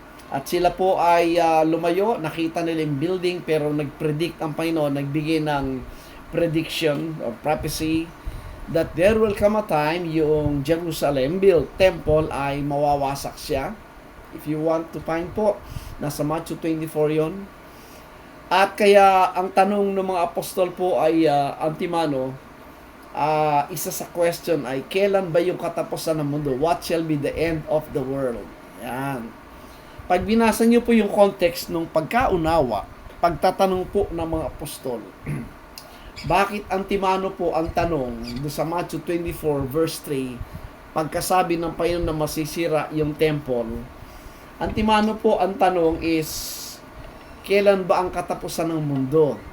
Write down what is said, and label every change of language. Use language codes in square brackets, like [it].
[tl] At sila po ay lumayo, nakita nila yung building, pero nag-predict ang Panginoon, nagbigay ng prediction or prophecy [en] that there will come a time [tl] yung Jerusalem built temple ay mawawasak siya. [en] If you want to find po, [tl] nasa Matthew 24 yon. At kaya ang tanong ng mga apostol po ay antimano, isa sa question ay, kailan ba yung katapusan ng mundo? [en] What shall be the end of the world? [tl] Yan. Pag binasa nyo po yung context ng pagkaunawa, pagtatanong po ng mga apostol, bakit antimano po ang tanong do sa Matthew 24 verse 3, pagkasabi ng Panginoon na masisira yung temple, antimano po ang tanong is, kailan ba ang katapusan ng mundo?